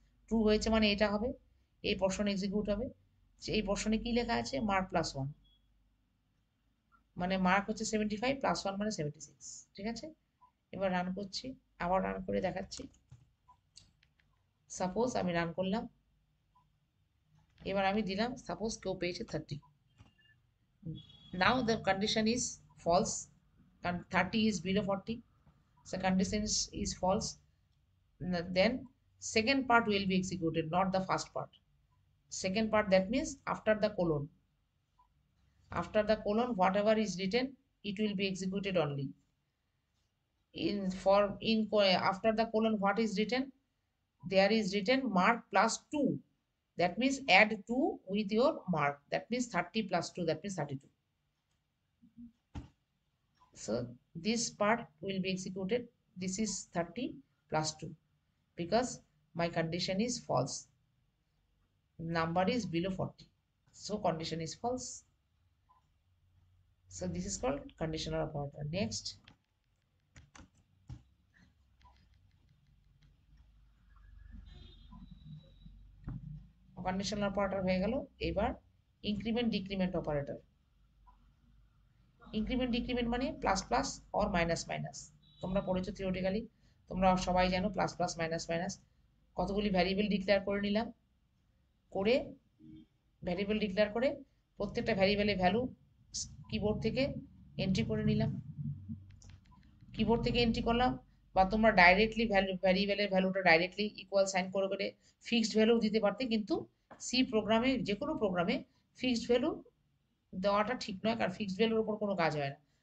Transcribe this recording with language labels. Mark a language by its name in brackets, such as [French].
[Bangla] True হয়েছে মানে এটা হবে, এই পোর্শন এক্সিকিউট হবে। এই পোর্শনে কি লেখা আছে, মার্ক প্লাস 1, মানে মার্ক হচ্ছে 75 প্লাস 1 মানে 76। ঠিক আছে? এবার রান করছি, আবার রান করে দেখাচ্ছি। সাপোজ আমি রান করলাম, এবার আমি দিলাম সাপোজ কেউ পেয়েছে 30, [English] now the condition is false, [Bangla] কারণ 30 [English] is below 40, so condition is false. Then second part will be executed, not the first part. Second part, that means after the colon, after the colon whatever is written it will be executed only. In for in after the colon what is written, there is written mark plus 2, that means add 2 with your mark, that means 30 plus 2, that means 32. So this part will be executed, this is 30 plus 2, because my condition is false, number is below 40, so condition is false. So this is called conditional operator. Next, conditional operator [Bangla] হয়ে গেল। এবার increment decrement operator। increment decrement মানে plus plus or minus minus, তোমরা পড়েছো theoretically, তোমরা সবাই জানো plus plus minus minus. কতগুলি ভ্যারিয়েবল ডিক্লেয়ার করে নিলাম, করে ভ্যারিয়েবল ডিক্লেয়ার করে প্রত্যেকটা ভ্যারিয়েবলের ভ্যালু কিবোর্ড থেকে এন্ট্রি করে নিলাম, কিবোর্ড থেকে এন্ট্রি করলাম, বা তোমরা ডাইরেক্টলি ভ্যারিয়েবলের ভ্যালুটা ডাইরেক্টলি ইকুয়াল সাইন করে করে ফিক্সড ভ্যালু দিতে পারতে, কিন্তু সি প্রোগ্রামে যে কোনো প্রোগ্রামে ফিক্সড ভ্যালু দেওয়াটা ঠিক নয়, কারণ ফিক্সড ভ্যালুর উপর কোনো কাজ হয় না।